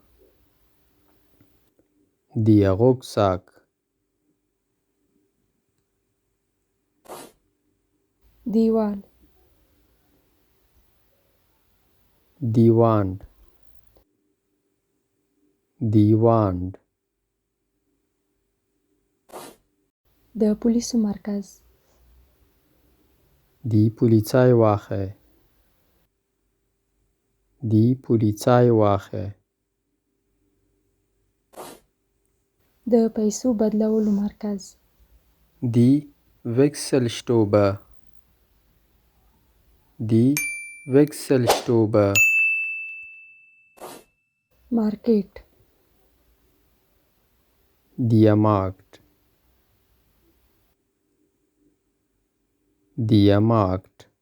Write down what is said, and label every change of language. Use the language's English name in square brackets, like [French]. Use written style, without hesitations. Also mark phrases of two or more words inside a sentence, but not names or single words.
[German] Der Rucksack. [Pashto] دیوال [German] Die Wand. Die Wand. [Pashto] د پولیسو مرکز [German] Die Polizeiwache. Die Polizeiwache. [Pashto] د پیسو بدلولو مرکز [German] Die Wechselstube. Die Wechselstube. [Pashto] مارکیټ [German] Der Markt. Der Markt.